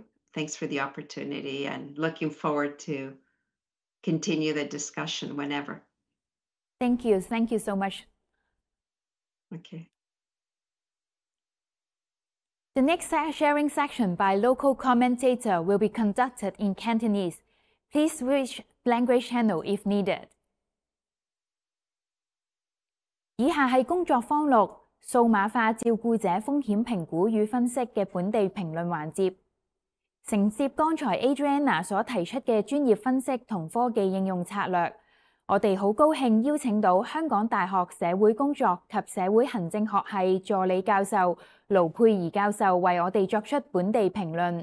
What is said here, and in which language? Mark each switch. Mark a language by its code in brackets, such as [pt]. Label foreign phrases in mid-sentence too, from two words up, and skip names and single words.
[en] Thanks for the opportunity, and looking forward to continue the discussion whenever. Thank you. Thank you so much. Okay. The next sharing section by local commentator will be conducted in Cantonese. Please switch language channel if needed. [yue] 以下係工作坊6數碼化照顧者風險評估與分析嘅本地評論環節。承接剛才 Adriana 所提出嘅專業分析同科技應用策略，我哋好高興邀請到香港大學社會工作及社會行政學系助理教授盧佩儀教授為我哋作出本地評論。